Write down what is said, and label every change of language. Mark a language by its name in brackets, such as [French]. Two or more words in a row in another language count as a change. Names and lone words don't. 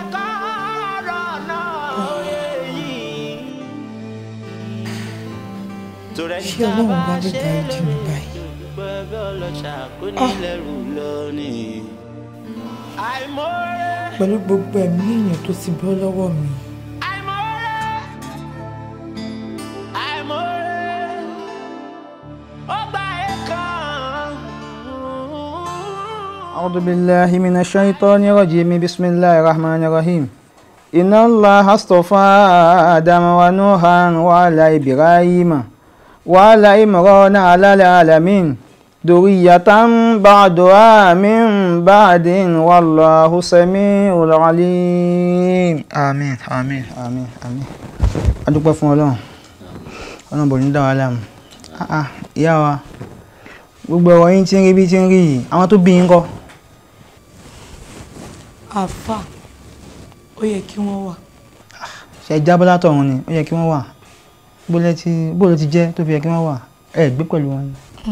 [Yoruba] ṣé ọlọ́run bá lè dáríjì mi báyìí. Pẹ̀lú gbogbo ẹ̀mí èèyàn tó ti bọ́ lọ́wọ́ mi. [Arabic] أعوذ بالله من الشيطان الرجيم بسم الله الرحمن الرحيم إن الله اصطفى آدم ونوحا وعلى إبراهيم وعلى عمران على العالمين ذرية بعضها من بعد والله سميع عليم آمين آمين آمين آمين [Yoruba] adúpẹ́ fún Ọlọ́run bò ní dá wa láàmú ìyá wa gbogbo ọ̀rọ̀ yín tí ń rí bí tí ń rí yìí àwọn tó bí yín kọ́. àfà ó yẹ kí wọ́n wà. ṣe jábọ́ látọ̀run ni ó yẹ kí wọ́n wà bó ló ti jẹ́ tó fi yẹ kí wọ́n wà ẹ gbé pẹ̀lú wọn ni.